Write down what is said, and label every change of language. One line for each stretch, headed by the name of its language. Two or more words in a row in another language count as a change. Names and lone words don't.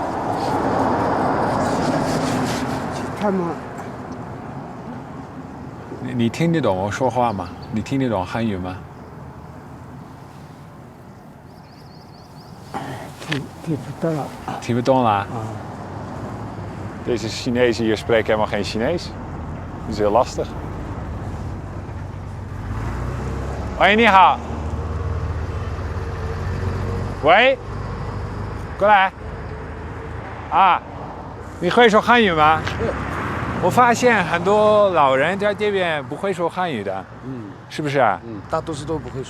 Chinese: 他们你听得懂我说话吗？你听得懂汉语吗？听不到了。听不懂啦?
Dutch: Deze Chinezen hier spreken helemaal geen Chinees. Dat is heel lastig. Hoi,
Chinese: 你好。喂，过来。啊，你会说汉语吗？我发现很多老人在这边不会说汉语的，是不是啊？大多数都不会说。